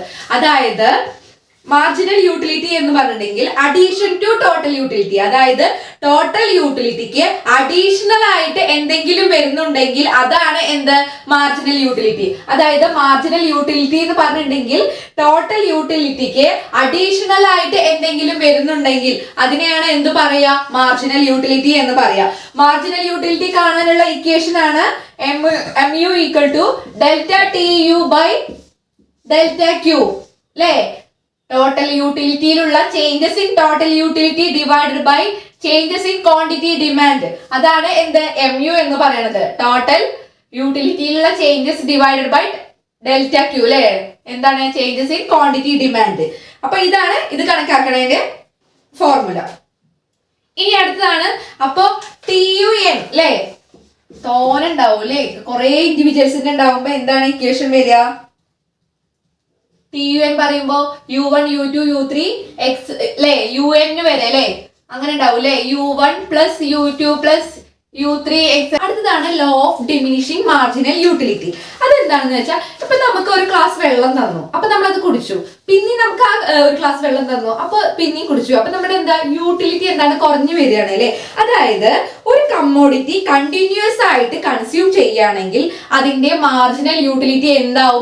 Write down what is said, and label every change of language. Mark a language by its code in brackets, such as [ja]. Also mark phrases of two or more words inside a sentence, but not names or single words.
[ml] അതായത് [en] marginal utility [ml] എന്ന് പറഞ്ഞിട്ടുണ്ടെങ്കിൽ [en] addition to total utility, [ml] അതായത് [en] total utilityക്ക് additional [ml] ആയിട്ട് എന്തെങ്കിലും വരുന്നുണ്ടെങ്കിൽ അതാണ് എന്ത്? [en] marginal utility. [ml] അതായത് [en] marginal utility [ml] എന്ന് പറഞ്ഞിട്ടുണ്ടെങ്കിൽ [en] total utilityക്ക് additional [ml] ആയിട്ട് എന്തെങ്കിലും വരുന്നുണ്ടെങ്കിൽ അതിനെയാണ് എന്ത് പറയാ? [en] marginal utility [ml] എന്ന് പറയാ. [en] marginal utility [ml] കാണാനുള്ള ഇക്വേഷൻ ആണ് [en] mu equal to delta TU by delta Q അല്ലേ. total utilityയിലുള്ള changes in total utility divided by changes in quantity demand, [ml] അതാണ് എന്ത്? MU എന്ന് പറയുന്നത്. [en] total utilityയിലുള്ള changes divided by delta Q അല്ലെ. എന്താണ്? changes in quantity demand. [ml] അപ്പൊ ഇതാണ് ഇത് കണക്കാക്കണതിന്റെ ഫോർമുല. ഇനി അടുത്തതാണ് അപ്പൊ TUN അല്ലെ. തോനുണ്ടാവും അല്ലെ, കുറെ ഇൻഡിവിജ്വൽസിന്റെ ഉണ്ടാവുമ്പോ എന്താണ് ഇക്വേഷൻ വരിക? TUN പറയുമ്പോ U1 U2 U3 X അല്ലെ, UN വരെ അല്ലെ, അങ്ങനെ ഉണ്ടാവും അല്ലെ. [en] U1 plus U2 plus U3 X. [ml] അടുത്തതാണ് [en] law of diminishing marginal utility. [ml] അതെന്താണെന്ന് വെച്ചാൽ ഇപ്പൊ നമുക്ക് ഒരു ഗ്ലാസ് വെള്ളം തന്നു, അപ്പൊ നമ്മളത് കുടിച്ചു. പിന്നെ നമുക്ക് ആ ഒരു ഗ്ലാസ് വെള്ളം തന്നു, അപ്പൊ പിന്നെയും കുടിച്ചു. അപ്പൊ നമ്മുടെ എന്താ? യൂട്ടിലിറ്റി എന്താണ്? കുറഞ്ഞു വരികയാണ് അല്ലെ. അതായത് ഒരു കമ്മോഡിറ്റി കണ്ടിന്യൂസ് ആയിട്ട് കൺസ്യൂം ചെയ്യുകയാണെങ്കിൽ അതിന്റെ [en] marginal utility [ml] എന്താവും?